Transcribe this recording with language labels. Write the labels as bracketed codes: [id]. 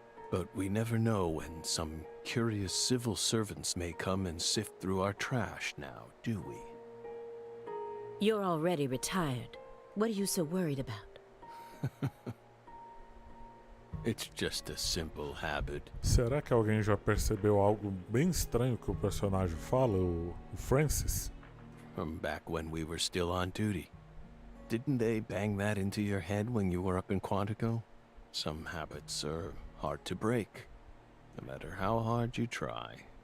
[en] But we never know when some curious civil servants may come and sift through our trash now, do we? You're already retired. What are you so worried about? It's just a simple habit. [pt] Será que alguém já percebeu algo bem estranho que o personagem fala, o Francis? [en] From back when we were still on duty. Didn't they bang that into your head when you were up in Quantico? Some habits are hard to break, no matter how hard you try.